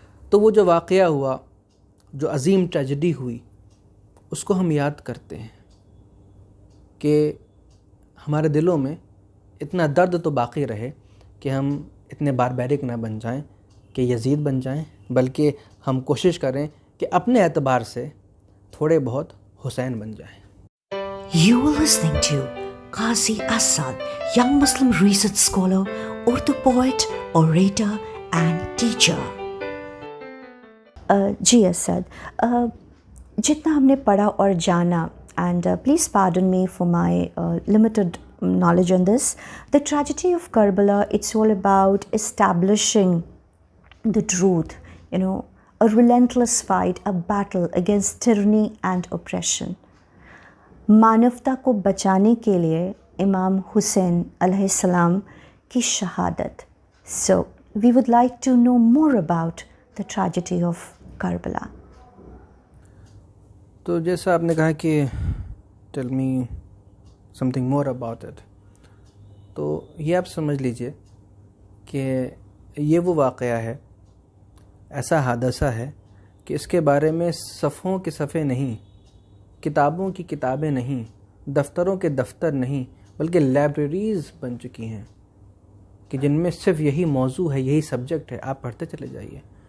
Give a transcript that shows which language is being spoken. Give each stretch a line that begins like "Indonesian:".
Urdu: تو وہ جو واقعہ ہوا، جو عظیم ٹریجڈی ہوئی، اس کو ہم یاد کرتے ہیں کہ ہمارے دلوں میں اتنا درد تو باقی رہے کہ ہم اتنے باربیرک نہ بن جائیں کہ یزید بن جائیں، بلکہ ہم کوشش کریں کہ اپنے اعتبار سے تھوڑے بہت حسین بن جائیں.
English: You are listening to Qazi Asad, young Muslim research scholar, Urdu poet, orator and teacher.
Urdu: جی اسد، جتنا ہم نے پڑھا اور جانا،
English: And please pardon me for my limited knowledge on this, the tragedy of Karbala, it's all about establishing the truth, a relentless fight, a battle against tyranny and oppression.
Urdu: مانوتا کو بچانے کے لیے امام حسین علیہ السلام کی شہادت.
English: So we would like to know more about the tragedy of Karbala.
Urdu: تو جیسا آپ نے کہا کہ
English: tell me something more about it،
Urdu: تو یہ آپ سمجھ لیجئے کہ یہ وہ واقعہ ہے، ایسا حادثہ ہے کہ اس کے بارے میں صفحوں کے صفحے نہیں، کتابوں کی کتابیں نہیں، دفتروں کے دفتر نہیں، بلکہ لائبریریز بن چکی ہیں کہ جن میں صرف یہی موضوع ہے، یہی سبجیکٹ ہے، آپ پڑھتے چلے جائیے.